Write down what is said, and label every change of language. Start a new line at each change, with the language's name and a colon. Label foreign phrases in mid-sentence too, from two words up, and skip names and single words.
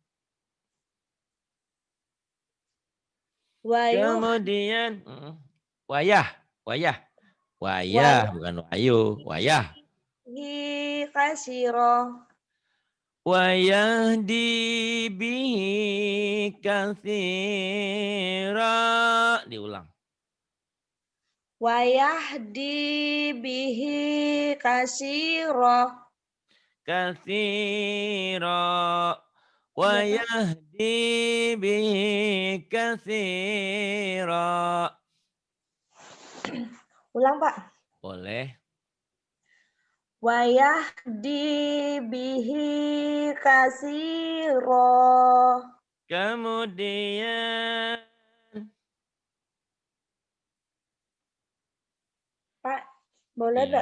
Arabic: Wa
Indonesian: Kemudian wayah, wayah, wayah
Arabic: yuhyi
Indonesian: bukan wayu, wayah.
Arabic: kasiro. ويهدي به كثيرا.
Indonesian: Diulang.
Arabic: ويهدي به كثيرا. Katsira.
Indonesian: Iya Pak.
Arabic: ويهدي به كثيرا.
Indonesian: Ulang Pak. Boleh.
Arabic: ويهدي به كثيرا.
Indonesian: Kemudian Pak, boleh nggak